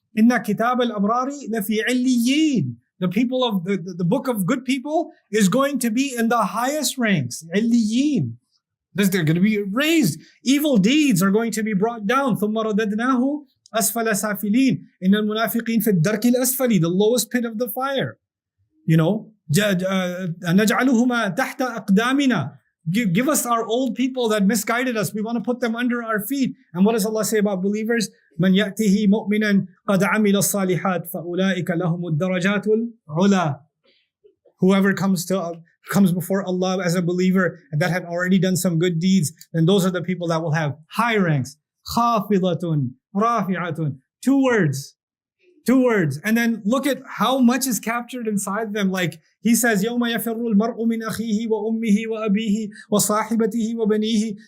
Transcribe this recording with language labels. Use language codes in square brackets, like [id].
[ar] Inna kitab al-abrari lafi illiyin. [en] The people of the book of good people is going to be in the highest ranks. Illiyin. They're going to be raised. Evil deeds are going to be brought down. [ar] ثم رددناه أسفل سافلين. إن المنافقين في الدرك الأسفل, [en] the lowest pit of the fire. You know, [ar] نجعلهما تحت أقدامنا. [en] Give us our old people that misguided us. We want to put them under our feet. And what does Allah say about believers? [ar] من يأته مؤمنا قد عمل الصالحات فأولئك لهم الدرجات العلى. [en] Whoever comes before Allah as a believer and that had already done some good deeds, then those are the people that will have high ranks. [ar] خافضة رافعة. [en] Two words. And then look at how much is captured inside them. Like he says, [ar] يَوْمَ يَفِرُّ الْمَرْءُ مِنْ أَخِيهِ وَأُمِّهِ وَأَبِيهِ وَصَاحِبَتِهِ وَبَنِيهِ.